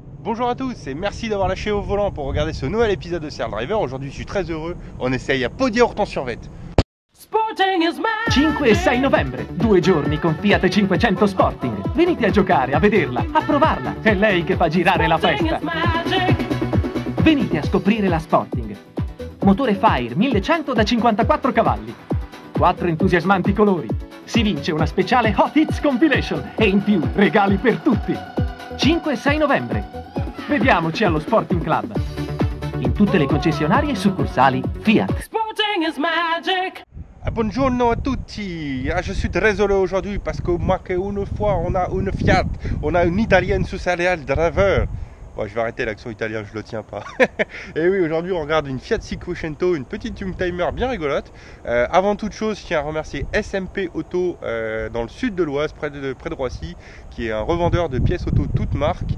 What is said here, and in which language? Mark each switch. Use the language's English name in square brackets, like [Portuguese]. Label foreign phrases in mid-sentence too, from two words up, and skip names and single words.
[French] Bonjour à tous et merci d'avoir lâché au volant pour regarder ce nouvel épisode de Serial Driver. Aujourd'hui je suis très heureux, on essaye à Podi-Orton-sur-Vette. [Italian] 5 e 6 novembre, 2 giorni con Fiat 500 Sporting. Venite a giocare, a vederla, a provarla. È lei che fa girare la festa. Venite a scoprire la Sporting. Motore Fire 1100 da 54 cavalli. 4 entusiasmanti colori. Si vince una speciale Hot Hits Compilation e in più regali per tutti. 5 e 6 novembre. Vediamoci allo Sporting Club. In tutte le concessionarie e succursali Fiat. [English] Sporting is magic. [Italian] Buongiorno a tutti. [French] Je suis désolé aujourd'hui parce que moi une fois on a une Fiat, on a une italienne sous Serial Driver. Bon, je vais arrêter l'accent italien, je le tiens pas. Et oui, aujourd'hui on regarde une Fiat Cinquecento, une petite Youngtimer bien rigolote. Avant toute chose, je tiens à remercier SMP Auto dans le sud de l'Oise, près de Roissy, qui est un revendeur de pièces auto toutes marques.